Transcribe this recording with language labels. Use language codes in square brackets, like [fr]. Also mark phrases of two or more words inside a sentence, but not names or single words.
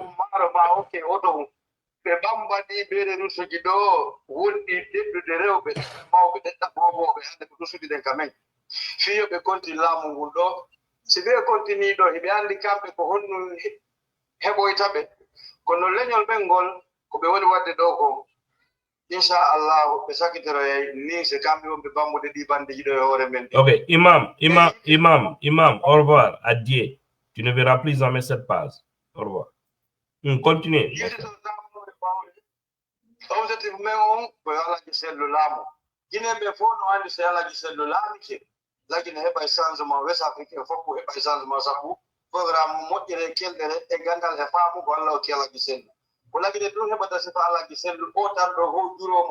[ff] maaro ma hokke oto mum ɓe ɓambaɗi ɓeɗe rusuji ɗo wonɗi ɗeɗɗude rewɓe mawɓe ɗeɗɗa boboɓe hannde ko rusuji ɗen ka men fiyo ɓe konti laamu ngun ɗo si ɓe continue ɗo heɓe anndi kamɓe ko honno heɓoyta ɓe kono leñol ɓen ngol ko ɓe woni wadde ɗo ko inchallahu ɓe sakitiroyay ni se kamɓe wonɓe bambude ɗi bandeji ɗo e hoore men. [fr] Ok, imam, au revoir, adieu. Tu ne verras plus jamais cette page. Au revoir. Continue. [ff] Objectif men on ko alaji sellu laamu Guinée ɓe fof no anndi so alaji sellu laamike lagine heɓa e changement west africain fof ko heɓa e changement sabu programme moƴƴere kelɗere e gandal e faamugo Allah o kelaji sellu ko lagine ɗum heɓata sifa alaji sellu o tan ɗo ho juromo